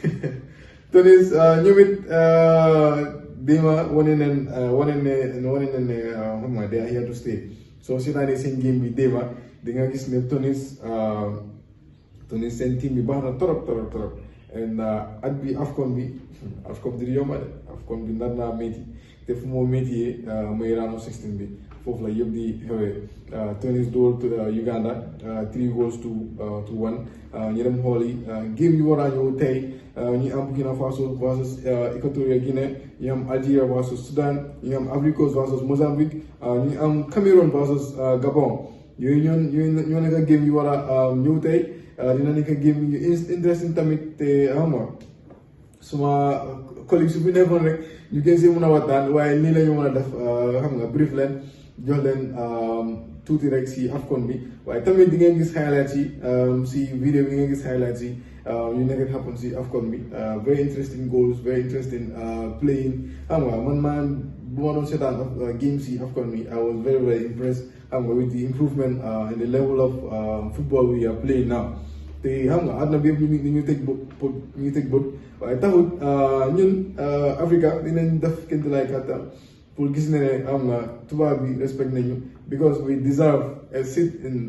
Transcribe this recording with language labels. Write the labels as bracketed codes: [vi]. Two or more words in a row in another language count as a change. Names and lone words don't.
[wo] ñoom it déma wane ne xam nga [en] they are here to stay so [wo] si naa ne seen game bi déma di nga gis ne Tunis seen team bi baax na torop and at bi AFCON bi di yomba de AFCON bi nar naa métti te fu moo métti mooy [en] round of 16 [wo] bi foofu la yëpp di xewee Tunis dóor Uganda [en] 3 goals to 1 [wo] ñu dem xool yi game yu war a ñëw tey ñu am Burkina Faso versus Equatorial Guinée ñu am Algeria versus Sudan ñu am Ivory Coast versus Mozambique ñu am Cameroon versus Gabon yooyu ñoo nekk game yu war a ñëw tey dina nekk game yu interesting tamit te xam nga suma collègue su fi nekkoon rek ñu gën see mën a waxtaan waaye nii la ñu mën a def xam nga brief leen jox leen tuuti rek si AFCON bi waaye tamit di ngeen gis highlights yi si vidéo bi ngeen gis highlights yi ñu nekk happen si AFCON bi [en] very interesting goals very interesting playing [wo] xam nga man bu ma doon seetaan game si AFCON bi [en] I was very very impressed [wo] xam nga [en] with the improvement in the level of football we are playing now [wo] te xam nga àdduna bi yëpp ñu teg bët waaye taxut ñun Africa dinañ def kenn lay kàttan pour gis ne am na tubaab bi respect nañu [en] because we deserve a seat in